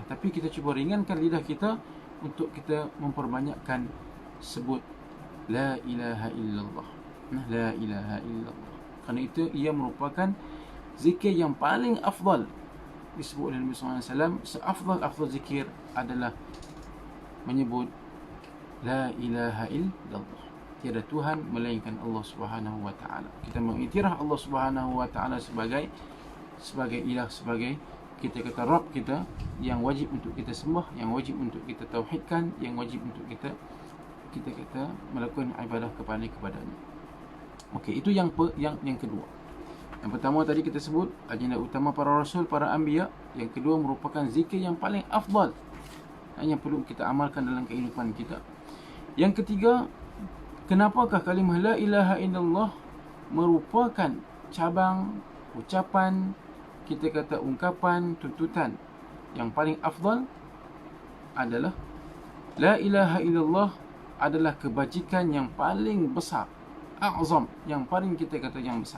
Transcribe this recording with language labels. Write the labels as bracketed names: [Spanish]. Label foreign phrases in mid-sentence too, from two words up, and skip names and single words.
[Malay] Tapi kita cuba ringankan lidah kita untuk kita memperbanyakkan sebut [Arabic] لا إله إلا الله. لا إله إلا الله. [Malay] Kerana itu ia merupakan zikir yang paling afdal. Disebut oleh Nabi SAW, seafdal zikir adalah menyebut [Arabic] لا إله إلا الله. [Malay] Tiada Tuhan melainkan [Arabic] الله سبحانه وتعالى. [Malay] Kita mengiktiraf [Arabic] الله سبحانه وتعالى [Malay] sebagai ilah, sebagai kita kata Rabb kita yang wajib untuk kita sembah, yang wajib untuk kita tauhidkan, yang wajib untuk kita kata melakukan ibadah kepadanya. Okey, itu yang kedua. Yang pertama tadi kita sebut agenda utama para rasul, para anbiya. Yang kedua merupakan zikir yang paling afdal yang perlu kita amalkan dalam kehidupan kita. Yang ketiga, kenapakah kalimah [Arabic] لا إله إلا الله [Malay] merupakan cabang ucapan, kita kata ungkapan, tuntutan yang paling afdal? Adalah [Arabic] لا إله إلا الله [Malay] adalah kebajikan yang paling besar, a'zam, yang paling kita kata yang besar.